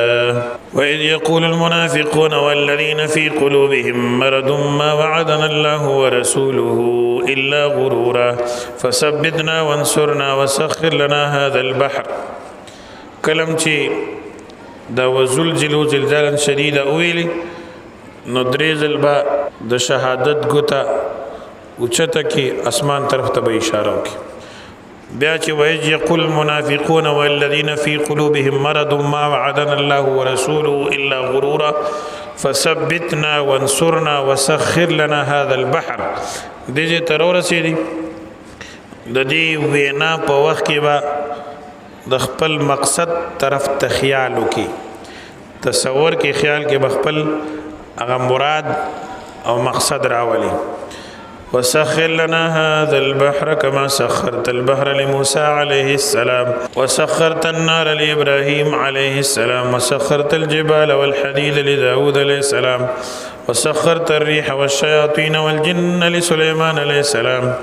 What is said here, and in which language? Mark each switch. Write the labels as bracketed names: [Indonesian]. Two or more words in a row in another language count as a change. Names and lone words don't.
[Arabic] وإذ يقول المنافقون والذين في قلوبهم مرض ما وعدنا الله ورسوله إلا غرورا فثبتنا وانصرنا وسخر لنا هذا البحر. [Pashto] کلم چې دا [Arabic] وزلزلوا زلزالا شديدا [Pashto] ویلي نو درې ځل به د شهادت ګوته اوچته کې اسمان طرف ته به اشاره وکړي. [Arabic] بیا چې وإذ يقول المنافقون والذين في قلوبهم مرض ما وعدنا الله ورسوله إلا غرورا فثبتنا وانصرنا وسخر لنا هذا البحر. [Pashto] دې تر ورسېدي د دې وینا په وخت کې به د خپل مقصد طرف ته خیال وکي، تصور کې خیال کې بخپل هغه مراد او مقصد راولي. [Arabic] وسخر لنا هذا البحر كما سخرت البحر لموسى عليه السلام وسخرت النار لإبراهيم عليه السلام وسخرت الجبال والحديد لداود عليه السلام وسخرت الريح والشياطين والجن لسليمان عليه السلام